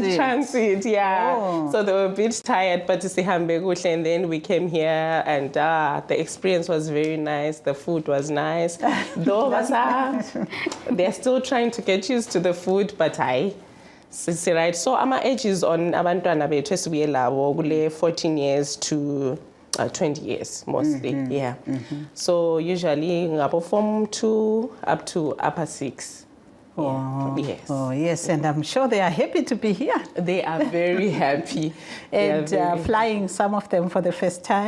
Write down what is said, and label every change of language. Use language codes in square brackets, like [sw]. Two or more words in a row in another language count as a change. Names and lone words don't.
[en] In transit, yeah. Oh. So they were a bit tired, but to see Hambegushle, and then we came here, and the experience was very nice. The food was nice. Though they're still trying to get used to the food, but right. So our age is on [nd] abantwana bethu esibuyelabo kule [en] 14 years to 20 years mostly. Yeah. So usually ngabo form 2 up to upper 6. Oh, yes. Oh, yes, and I'm sure they are happy to be here. They are very happy. And flying some of them for the first time.